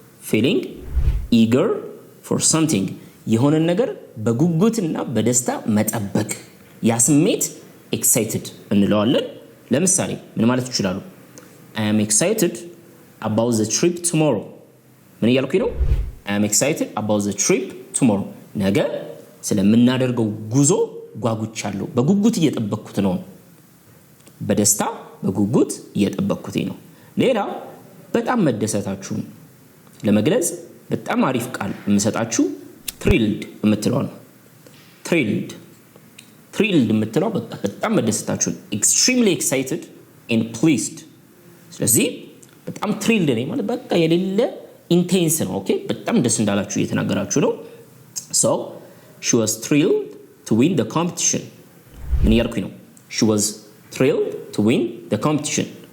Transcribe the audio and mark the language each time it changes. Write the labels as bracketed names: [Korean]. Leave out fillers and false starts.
[English] feeling eager for something [Amharic] የሆነ ነገር በጉጉትና በደስታ መጠበቅ ያ ስሜት excited እንለዋለን። ለምሳሌ ምን ማለት ይችላሉ? [English] I am excited about the trip tomorrow. [Amharic] ምን እያልኩኝ ነው? [English] I am excited about the trip tomorrow. [Amharic] ነገ ስለምናደርገው ጉዞ ጓጉቻለሁ፣ በጉጉት እየጠበቅኩት ነው። በደስታ በጉጉት እየጠበቅኩት ነው። ሌላ በጣም መደሰታችሁን ለመግለጽ በጣም አሪፍ ቃል የምሰጣችሁ thrilled የምትለው ነው። thrilled የምትለው በጣም መደሰታችሁን [English] extremely excited and pleased። [Amharic] ስለዚህ በጣም thrilled ነኝ ማለት በቃ የሌለ intense ነው። ኦኬ በጣም ደስ እንዳላችሁ እየተናገራችሁ ነው። [English] so she was thrilled to win the competition. [Amharic] ምን እያልኩኝ ነው? [English] she was thrilled to win the competition.